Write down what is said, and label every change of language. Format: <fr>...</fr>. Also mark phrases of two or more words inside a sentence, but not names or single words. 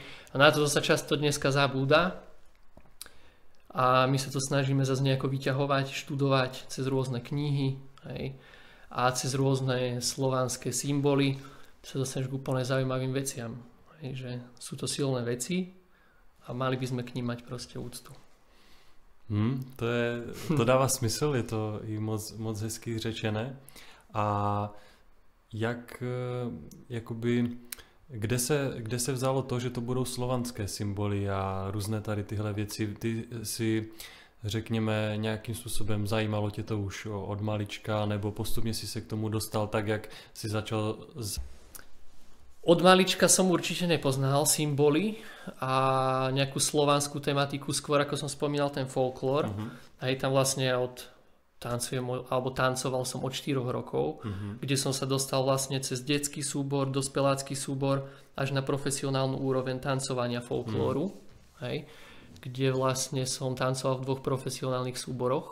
<sk>A na to sa často dneska zabúda a my sa to snažíme zase nejako vyťahovať, študovať cez rôzne knihy, hej, a cez rôzne slovanské symboly sa dostaneš k úplne zaujímavým veciam. Hej, že sú to silné veci a mali by sme k ním mať proste úctu.</sk> <cs>To dává smysl, je to i moc hezky řečené. A jak, jakoby, kde se vzalo to, že to budou slovanské symboly a různé tady tyhle věci? Ty si, řekněme, nějakým způsobem zajímalo tě to už od malička, nebo postupně si se k tomu dostal tak, jak si začal</cs> <sk>Od malička som určite nepoznal symboly a nejakú slovanskú tematiku, skôr ako som spomínal ten folklór. A tam vlastne tancoval som od 4 rokov, kde som sa dostal vlastne cez detský súbor, dospelácky súbor až na profesionálnu úroveň tancovania folklóru, hej, kde vlastne som tancoval v 2 profesionálnych súboroch.</sk>